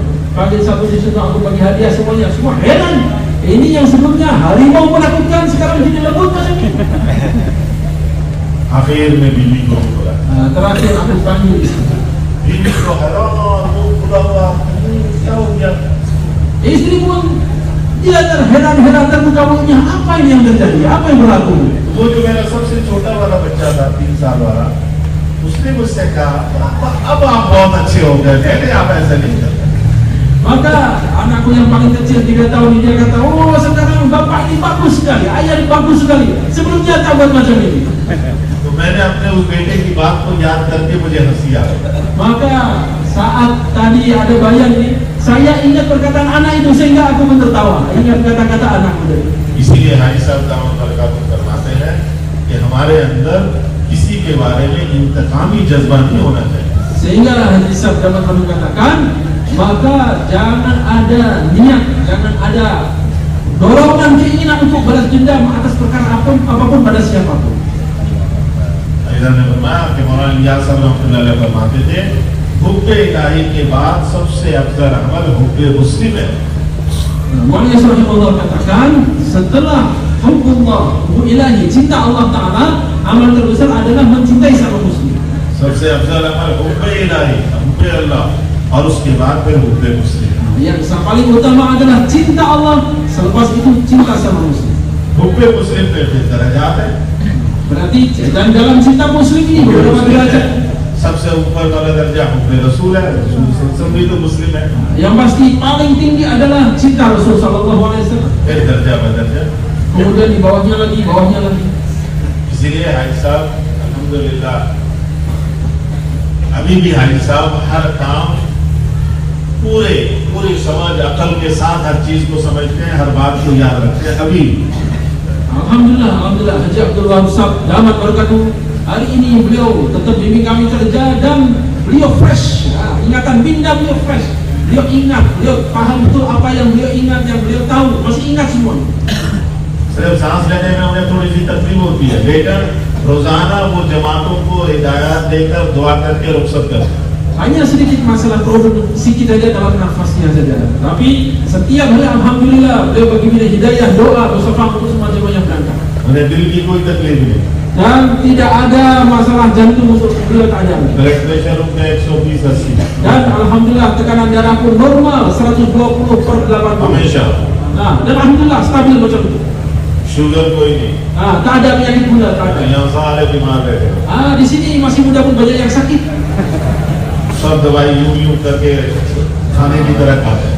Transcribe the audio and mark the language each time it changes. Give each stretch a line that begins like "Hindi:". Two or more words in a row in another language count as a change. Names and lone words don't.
Malay: Panggil satu di situ, aku bagi hadiah semuanya. Semua heran. Ini yang sebelumnya harimau menakutkan, sekarang jadi lembut macam ini.
Hindi: आखिर में बीवी को भी बुलाया।
Malay: Terakhir aku panggil istri.
Hindi: बीवी को हैरान, मुंह खुला हुआ, क्या हो गया।
Malay: Istri pun dia terheran-heran, terbuka mulutnya. Apa ini yang terjadi? Apa yang berlaku?
Hindi: वो जो मेरा सबसे छोटा वाला बच्चा था 3 साल वाला, उसने मुझसे कहा अब आप बहुत अच्छे हो गए, पहले आप ऐसा नहीं करते।
Malay: Maka anakku yang paling kecil 3 tahun ini, dia kata, oh sekarang bapak ini bagus sekali, ayah ini bagus sekali, sebelumnya tak buat macam ini.
Hindi: तो मैंने अपने उस बेटे की बात को याद करके मुझे हंसी आ गई।
Malay: Maka saat tadi ada bayan ini, saya ingat perkataan anak itu sehingga aku tertawa. Ingat kata-kata anakku tadi.
Hindi: इसीलिए हाजी साहब दामद बरकातुहू फरमाते हैं कि हमारे अंदर किसी के बारे में इंतकामी जज्बा नहीं होना चाहिए।
Malay: Sehingga Haji Sab dapat mengatakan, maka jangan ada niat, jangan ada dorongan keinginan untuk balas dendam atas perkara apapun pada siapapun.
Hindi: इधर ने फरमाया कि मौलाना इलियास साहब रहमतुल्लाह अलैह फरमाते थे, हुब्बे इलाही के बाद सबसे अफजल अमल हुब्बे मुस्लिम है।
Malay: Muhammad Rasulullah katakan, setelah hubbullah, hubbu ilahi, cinta Allah Ta'ala, amal terbesar adalah mencintai sama muslim.
Hindi: सबसे अफजल अमल हुब्बे इलाही, हुब्बे अल्लाह, और उसके बाद फिर हुब्बे मुस्लिम।
Malay: Yang paling utama adalah cinta Allah, selepas itu cinta sama muslim.
Hindi: हुब्बे मुस्लिम पे फिर दर्जात है।
Malay: Berarti dan dalam cinta muslim ini beberapa derajat.
Hindi: सबसे ऊपर वाला दर्जा हुब्बे रसूल है, रसूल सब भी तो मुस्लिम है।
Malay: Yang pasti paling tinggi adalah cinta Rasul Sallallahu Alaihi Wasallam.
Hindi: फिर दर्जा बदर्जा।
Malay: Kemudian di बawahnya lagi.
Hindi: इसीलिए हाजी साहब अल्हम्दुलिल्लाह अभी भी हाजी साहब हर काम पूरी समझ अकल के साथ हर चीज को समझते हैं, हर बात को याद रखते हैं। अभी
Malay: Alhamdulillah Haji Abdul Wahab Sab damat berkatuh. Hari ini beliau tetap bimbing kami kerja dan beliau fresh. Ingatan minda beliau fresh. Beliau ingat, beliau paham betul apa yang beliau ingat, yang beliau tahu, masih ingat semua.
Hindi: सिर्फ सांस लेने में उन्हें थोड़ी सी तकलीफ होती है, लेकिन रोजाना वो जमातों को हिदायत देकर दुआ करके रुखसत करते हैं।
Malay: Hanya sedikit masalah problem sedikit saja dalam nafasnya saja. Tapi setiap hari alhamdulillah beliau bagi beliau hidayah, doa, bersama untuk semua jemaah yang berangkat.
Hindi: उन्हें दिल की कोई तकलीफ नहीं,
Malay: Dan tidak ada masalah jantung untuk beliau tak ada.
English: blood pressure
Hindi: उनका 120/80
Malay: Dan alhamdulillah tekanan darah pun normal 120/80.
Hindi: हमेशा।
Malay: Nah, dan alhamdulillah stabil macam itu.
Hindi: शुगर कोई नहीं,
Malay: Tak ada penyakit gula, tak ada.
Hindi: यहाँ सारे बीमार रहते हैं।
Malay: Di sini masih muda pun banyak yang sakit.
Hindi: सब दवाई यूं करके खाने की तरह खाते हैं।